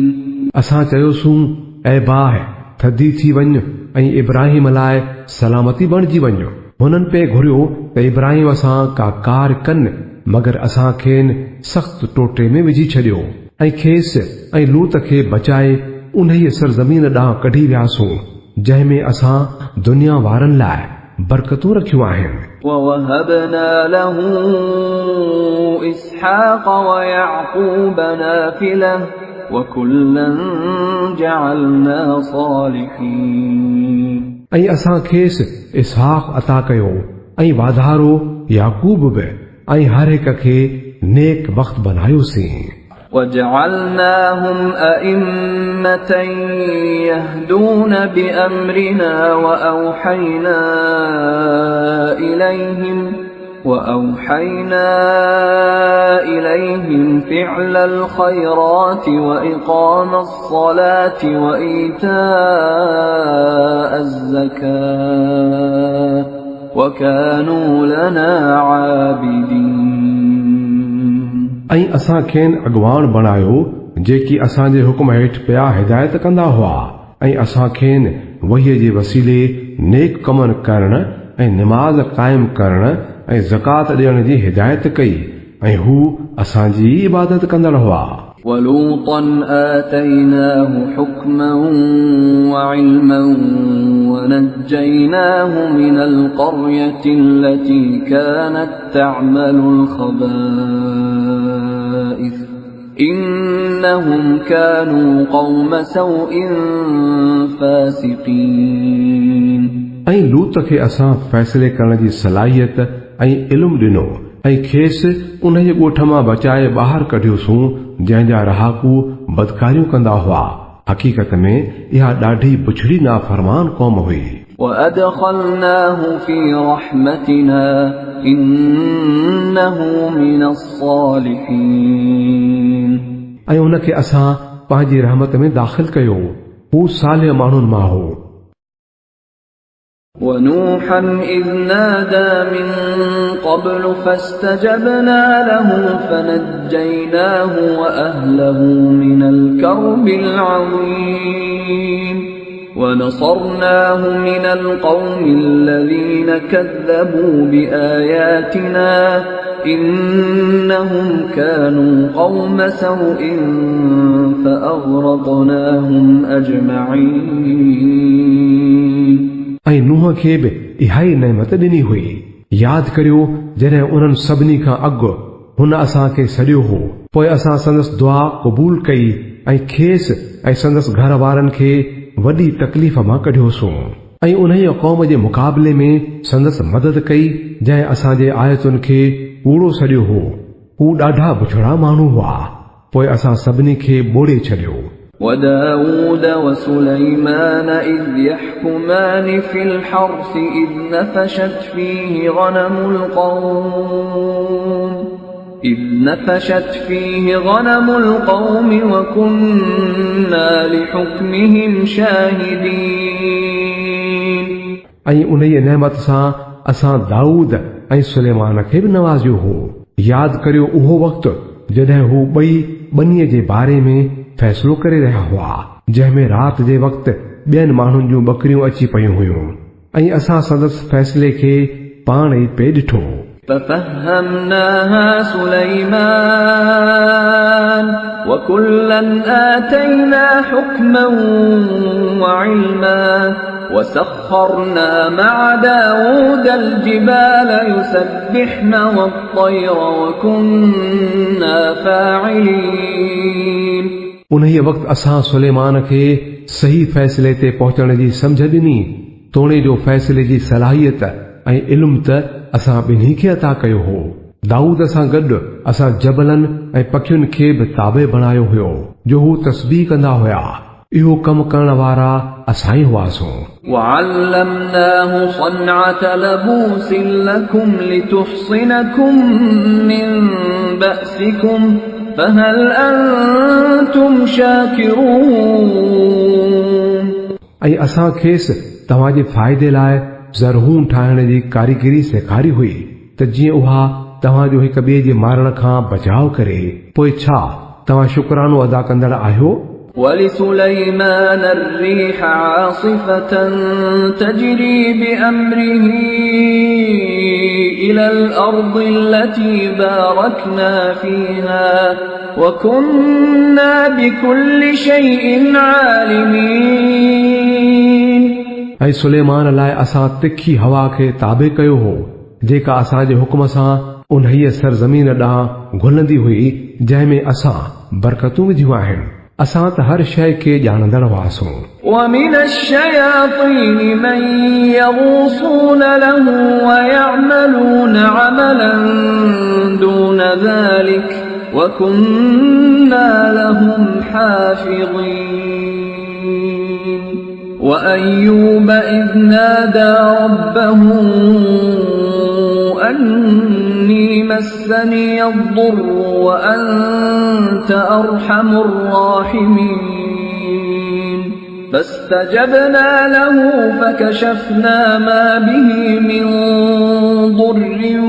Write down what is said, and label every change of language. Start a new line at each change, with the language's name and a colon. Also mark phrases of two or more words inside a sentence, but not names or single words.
Sindhi: असां चयोसूं ऐ बाहि थधी थी वञ ऐं इब्राहिम लाइ सलामती बणिजी वञ। हुननि पे घुरियो त इब्राहिम सां का कार कनि मगर असां खेनि सख़्त टोटे में विझी छॾियो ऐं खेसि ऐं लूत खे बचाए उन ई सरज़मीन ॾांहुं कढी वियासूं जंहिंमें असां दुनिया वारनि लाइ बरकतूं रखियूं आहिनि।
Arabic: ووهبنا له إسحاق ويعقوب نافلة وكلا جعلنا صالحين
Sindhi: ऐं असां खेसि इसहाक़ अता कयो ऐं वाधारो याकूब बि ऐं हर हिक खे नेक वक़्त बनायोसीं।
Arabic: وجعلناهم أئمة يهدون بأمرنا وأوحينا إليهم فعل الخيرات وإقام الصلاة وإيتاء الزكاة وكانوا لنا عابدين
Sindhi: ऐं असां खेनि अॻवान बणायो जेकी असांजे हुकुम हेठि पिया हिदायत कंदा हुआ ऐं असां खेनि वहीअ जे वसीले नेक कमनि करण ऐं निमाज़ क़ाइम करण ऐं ज़कात ॾियण जी हिदायत कई ऐं हू असांजी इबादत कंदड़ हुआ।
Arabic: ولوطا آتيناه حكما وعلما ونجيناه من القرية التي كانت تعمل الخبائث إنهم كانوا قوم سوء فاسقين
Sindhi: ऐं लूत खे असां फ़ैसिले करण जी सलाहियत ऐं इल्मु ॾिनो ऐं खेसि उन जे ॻोठ मां बचाए ॿाहिरि कढियोसूं जंहिंजा रहाकू बदकारियूं कंदा हुआ। हक़ीक़त में इहा ॾाढी बुछड़ी नाफ़रमान क़ौम हुई।
Arabic: وأدخلناه في رحمتنا إنه من الصالحين
Sindhi: ऐं उनखे असां पंहिंजी रहमत में दाख़िल कयो, हू सालिह माण्हुनि मां हो।
Arabic: ونوحا إذ نادى من قبل فاستجبنا له فنجيناه وأهله من الكرب العظيم ونصرناه من القوم الذين كذبوا بآياتنا إنهم كانوا قوم سوء فأغرقناهم أجمعين
Sindhi: ऐं नूह खे बि इहा ई नेमत ॾिनी हुई। यादि करियो जॾहिं उन्हनि सभिनी खां अॻु हुन असांखे सॾियो हो, पोइ असां संदसि दुआ क़बूल कई ऐं खेसि ऐं संदसि घर वारनि खे वॾी तकलीफ़ मां कढियोसूं ऐं उन क़ौम जे मुक़ाबले में संदसि मदद कई जंहिं असांजे आयतुनि खे कूड़ो सॾियो हो। हू ॾाढा बुछड़ा माण्हू हुआ। पोइ असां सभिनी खे ॿोड़े छॾियो।
Arabic: وداود وسليمان إذ يحكمان في الحرث إذ نفشت فيه غنم القوم وكنا لحكمهم شاهدين
Sindhi: ऐं उन जी नेमत सां असां दाऊद ऐं सुलेमान खे बि नवाज़ियो हो। यादि करियो उहो वक़्तु जॾहिं हू ॿई ॿनीअ जे बारे में फ़ैसिलो करे रहिया हुआ, जंहिंमें राति जे वक़्तु ॿियनि माण्हुनि जूं ॿकरियूं अची पयूं हुयूं ऐं असां संदसि फ़ैसिले खे पाण ई पे ॾिठो।
Arabic: ففهمناها سليمان وكلا آتينا حكما وعلما وسخرنا مع داود الجبال يسبحن والطير وكنا فاعلين
Sindhi: उन्हीअ वक़्तु असां सुलेमान खे सही फ़ैसिले ते पहुचण जी सम्झ ॾिनी। तोणे जो फ़ैसिले जी सलाहियत ऐं इल्मु त असां ॿिन्ही खे अता कयो हो। दाऊद सां गॾु असां जबलनि ऐं पखियुनि खे बि ताबे बणायो हुयो जो हू तस्बीह कंदा हुया। इहो कमु करण वारा असां ई हुआसीं।
Arabic: وعلمناه صنعة لبوس لكم لتحصنكم من بأسكم فهل أنتم شاكرون
Sindhi: ऐं असां खेसि तव्हांजे फ़ाइदे लाइ ज़रहूं ठाहिण जी कारीगरी सेखारी हुई त जीअं उहा तव्हांजो हिक ॿिए जे मारण खां बचाव करे। पोइ छा तव्हां शुक्रानो अदा कंदड़ आहियो؟
Arabic: ولسليمان الريح عاصفة تجري بأمره إلى الأرض التي باركنا فيها وكنا بكل شيء عالمين
Sindhi: ऐं सुलेमान लाइ असां तिखी हवा खे ताबे कयो हो जेका असांजे हुक्म सां उन्हीअ सरज़मीन ॾांहुं घुलंदी हुई जंहिंमें असां बरकतूं विधियूं आहिनि। असां त हर शइ खे ॼाणंदड़ हुआसीं।
Arabic: ومن الشياطين من يغوصون له ويعملون عملا دون ذلك وكنا لهم حافظين وأيوب إذ نادى ربه أني مسني الضر وأنت أرحم الراحمين فاستجبنا له فكشفنا ما به من ضر